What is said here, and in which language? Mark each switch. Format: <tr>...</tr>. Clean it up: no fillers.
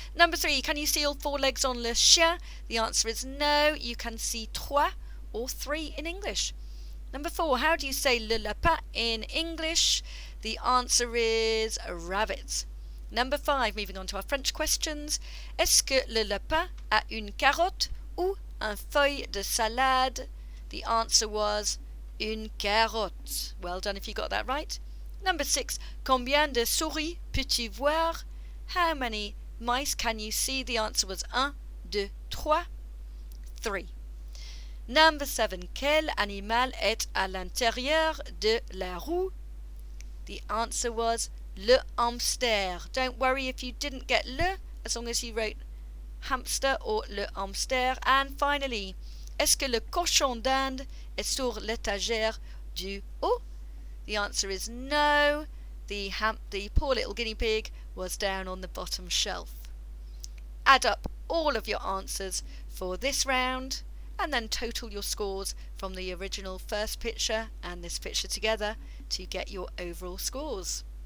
<en>Number 3, can you see all 4 legs on le chien? The answer is no. You can see 3 or 3 in English. Number 4, how do you say le lapin in English? The answer is rabbit. Number 5, moving on to our French questions.</en> <fr>Est-ce que le lapin a une carotte ou un feuille de salade?</fr> <en>The answer was</en> <fr>une carotte.</fr> <en>Well done if you got that right. Number 6,</en> <fr>combien de souris peux-tu voir?</fr> <en>How many mice can you see? The answer was 1, 2, 3, 3. Number 7.</en> <fr>Quel animal est à l'intérieur de la roue?</fr> <en>The answer was le hamster. Don't worry if you didn't get le, as long as you wrote hamster or le hamster. And finally,</en> <fr>est-ce que le cochon d'Inde est sur l'étagère du haut?</fr> <en>The answer is no. The poor little guinea pig was down on the bottom shelf. Add up all of your answers for this round and then total your scores from the original first picture and this picture together to get your overall scores.</en>